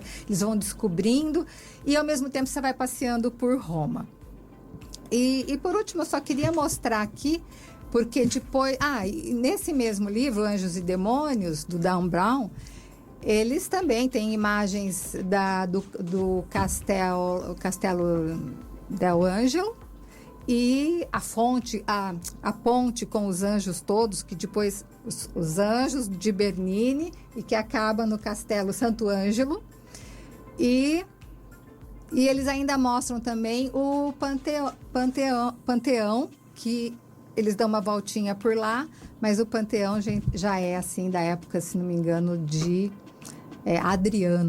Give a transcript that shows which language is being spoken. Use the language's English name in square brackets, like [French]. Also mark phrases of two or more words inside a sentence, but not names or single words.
[Portuguese] Eles vão descobrindo, e ao mesmo tempo você vai passeando por Roma. E por último, eu só queria mostrar aqui, porque depois... nesse mesmo livro, Anjos e Demônios, do Dan Brown, eles também têm imagens do Castelo del Angelo, e a fonte, a ponte com os anjos todos, que depois os anjos de Bernini, e que acaba no Castelo Santo Ângelo. E eles ainda mostram também o Panteão, que eles dão uma voltinha por lá, mas o Panteão já é assim da época, se não me engano, de Adriano.